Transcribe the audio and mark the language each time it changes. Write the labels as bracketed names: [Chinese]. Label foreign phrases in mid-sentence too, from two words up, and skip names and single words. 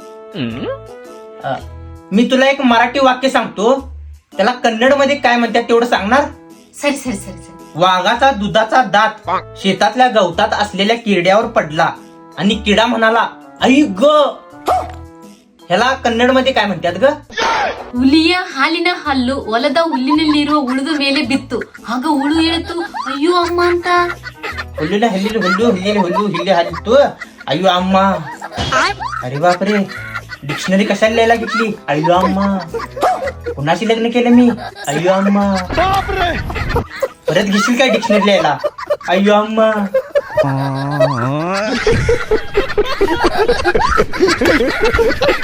[Marathi] मी तुला एक मराठी वाक्य सांगतो, त्याला कन्नड मध्ये काय म्हणतात तेवढं सांगणार. [Kannada] ಸರಿ ಸರಿ ಸರಿ ಸರಿ. [Marathi] वाघाचा दुधाचा दात शेतातल्या गवतात असलेल्या किड्यावर पडला आणि किडा म्हणाला आई ग. ह्याला कन्नड मध्ये काय म्हणतात ग. [Kannada] ಹುಲಿಯ ಹಾಲಿನ ಹಲ್ಲು ಹೊಲದ ಹುಲ್ಲಿನಲ್ಲಿರುವ ಉಳಿದು ಮೇಲೆ ಬಿತ್ತು ಆಗ ಹುಳು ಹೇಳಿತು ಅಯ್ಯೋ ಅಮ್ಮ ಅಂತ. ಹುಲ್ಲಿನ ಹಲ್ಲಿನ ಹುಲ್ಲು ಹಿಲ್ಲಿನ ಹುಲ್ಲು ಹಿಲ್ಲಿ ಹಲ್ಲಿತ್ತು ಅಯ್ಯೋ ಅಮ್ಮ. [Marathi] अरे बापरे, डिक्शनरी कशाला लिहायला घेतली. [Kannada] ಅಯ್ಯೋ ಅಮ್ಮ. [Marathi] कुणाशी लग्न केलं मी. [Kannada] ಅಯ್ಯೋ ಅಮ್ಮ. [Marathi] परत घेशील काय डिक्शनरी लिहायला. [Kannada] ಅಯ್ಯೋ ಅಮ್ಮ.